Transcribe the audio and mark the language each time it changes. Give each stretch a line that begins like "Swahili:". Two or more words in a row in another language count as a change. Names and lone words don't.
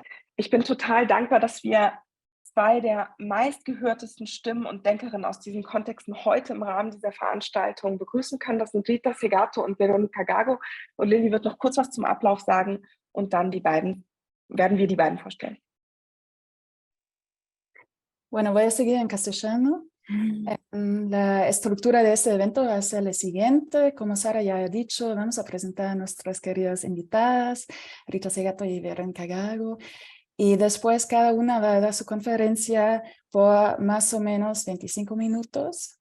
German: Ich bin total dankbar, dass wir zwei der meistgehörtesten Stimmen und Denkerinnen aus diesen Kontexten heute im Rahmen dieser Veranstaltung begrüßen können. Das sind Rita Segato und Veronica Gago. Und Lilly wird noch kurz was zum Ablauf sagen und dann werden wir die beiden vorstellen.
Spanish: Bueno, voy a seguir en castellano. La estructura de este evento va a ser la siguiente. Como Sara ya ha dicho, vamos a presentar a nuestras queridas invitadas, Rita Segato y Verónica Gago. Y después cada una va a dar su conferencia por más o menos 25 minutos.